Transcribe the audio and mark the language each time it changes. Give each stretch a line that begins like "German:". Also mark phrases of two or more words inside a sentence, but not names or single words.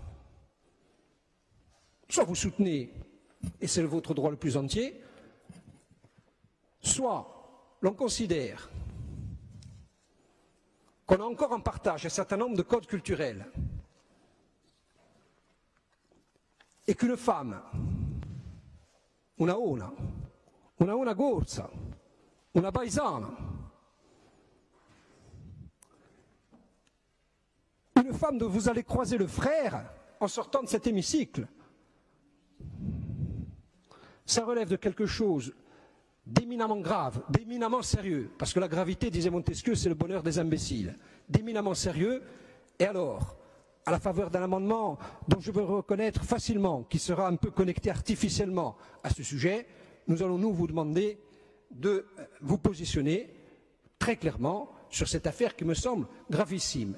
French: Soit vous soutenez, et c'est votre droit le plus entier, soit l'on considère qu'on a encore en partage un certain nombre de codes culturels e qu'une femme,
Corsican: una gorsa, una paesana,
French: une femme dont vous allez croiser le frère en sortant de cet hémicycle, ça relève de quelque chose d'éminemment grave, d'éminemment sérieux, parce que la gravité, disait Montesquieu, c'est le bonheur des imbéciles, d'éminemment sérieux, et alors, à la faveur d'un amendement dont je veux reconnaître facilement qu'il sera un peu connecté artificiellement à ce sujet, nous allons nous vous demander de vous positionner très clairement sur cette affaire qui me semble gravissime.